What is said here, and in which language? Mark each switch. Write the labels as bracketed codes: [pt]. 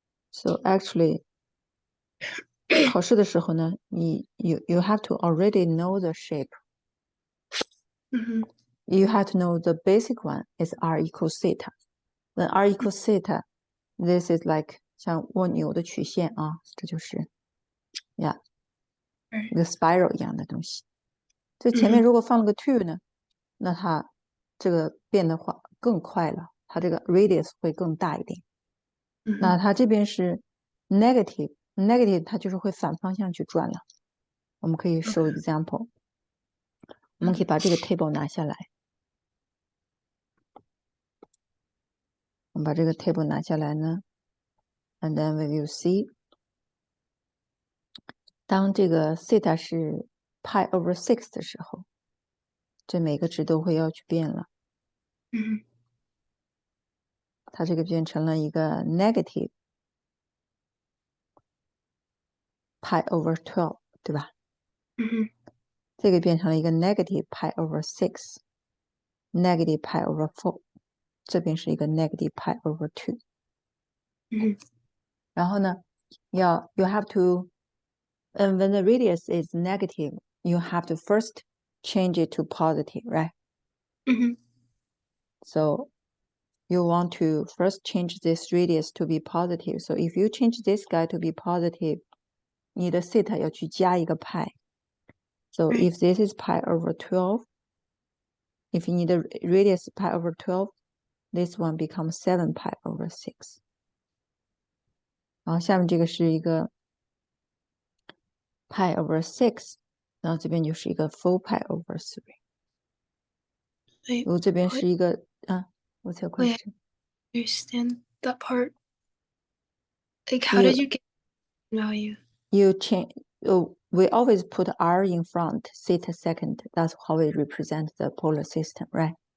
[en] So actually， [zh] 考试的时候呢， [en] you have to already know the shape. You have to know the basic one is r equals theta. When r equals theta, this is like [zh] 像蜗牛的曲线啊，这就是呀，一个 spiral 一样的东西。这前面如果放了个 2呢，那它这个变的话更快了，它这个 radius 会更大一点。那它这边是 negative 它就是会反方向去转了。我们可以 [en] show example， [zh] 我们可以把这个 table 拿下来。我们把这个 table 拿下来呢 ， [en] and then we will see， [zh] 当这个 theta 是 pi over 6的时候，这每个值都会要去变了。它这个变成了一个 negative pi over 12， 对吧？这个变成了一个 negative pi over 6，negative pi over 4， 这边是一个 negative pi over 2。然后呢， [en] you have to, and when the radius is negative, you have to first change it to positive, right? So you want to first change this radius to be positive. So if you change this guy to be positive, [zh] 你的 theta 要去加一个 pi. [en] So if this is pi over 12, if you need a radius pi over 12, this one becomes 7 pi over 6. [zh] 然后下面这个是一个 pi over 6, 然后这边就是一个 4 pi over 3. 我这边是一个 [en] what's your question? I understand that part. Like, how did you get value? You change. We always put r in front, theta second. That's how we represent the polar system, right?